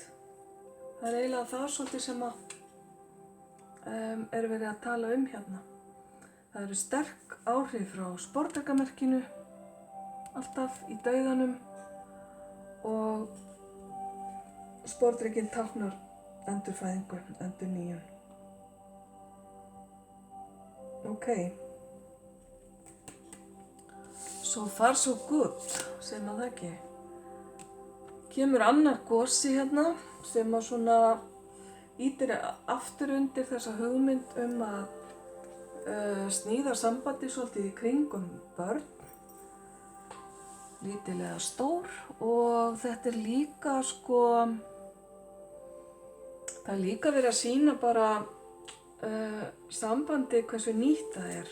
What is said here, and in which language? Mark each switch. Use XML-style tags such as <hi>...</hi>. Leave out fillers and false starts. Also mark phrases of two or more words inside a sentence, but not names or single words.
<is>Það er eiginlega það svolítið sem að er verið að tala hérna. Það eru sterk áhrif frá sportdrekamerkinu, alltaf í dauðanum, og sportdrekinn táknar endurfæðingu, endurnýjun.</is> <en>Ok. So far so good,</en> <is>segir maður það ekki. Kemur annar gosi hérna sem að svona ýtir aftur undir þessa hugmynd að sníða sambandi svolítið í kringum börn, lítil eða stór, og þetta er líka það er líka verið að sýna bara sambandi hversu nýtt það er.</is>